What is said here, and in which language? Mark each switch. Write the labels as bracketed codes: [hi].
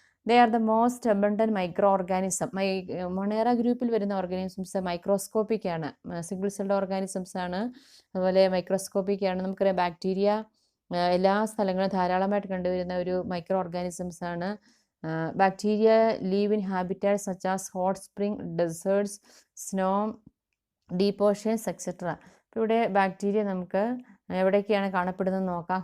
[en] They are the most abundant micro organism. [ml] Monera ഗ്രൂപ്പിൽ വരുന്ന organisms microscopic ആണ്, single celled organisms ആണ്, അതുപോലെ മൈക്രോസ്കോപ്പിക് ആണ്. നമുക്കറിയാം ബാക്ടീരിയ എല്ലാ സ്ഥലങ്ങളും ധാരാളമായിട്ട് കണ്ടുവരുന്ന ഒരു മൈക്രോ ഓർഗാനിസംസ് ആണ്. [en] Bacteria live in habitats such as hot spring, deserts, snow, deep oceans, etc. [ml] ഇപ്പോൾ ഇവിടെ ബാക്ടീരിയ നമുക്ക് എവിടെയൊക്കെയാണ് കാണപ്പെടുന്നത് നോക്കാം.